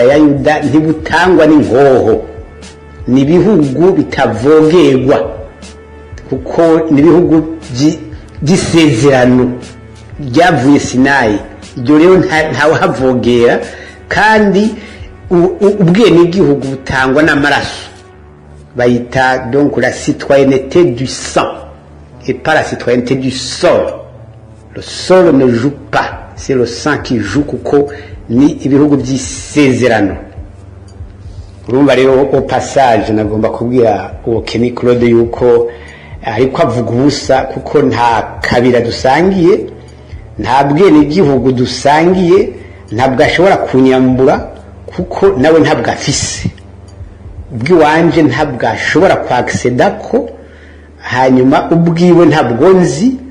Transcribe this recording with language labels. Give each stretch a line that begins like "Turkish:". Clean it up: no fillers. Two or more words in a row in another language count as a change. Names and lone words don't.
Rundi: ya Yuda ntibutangwa n'inkoho ni bihugu bitavogerwa kuko ni bihugu by'isezerano ryavuye Sinayi iryo rero ntawe havogera kandi ubwene gihugu butangwa n'amaraso bayita
French: donc la citoyenneté du sang et pas la citoyenneté du sol. Le sol ne joue pas, c'est le sang qui joue
Rundi: kuko ni ibihugu by'isezerano. Urumva rero
French: au passage
Rundi: nagomba kubwira uwo Kenny Claude yuko ariko avuga ubusa kuko nta kabira dusangiye nta bwene gihugu dusangiye ntabwo ashobora kunyambura kuko nawe ntabwo afise ubwiwanje ntabwo ashobora kwacceda ko hanyuma ubwiwe ntabwo nzi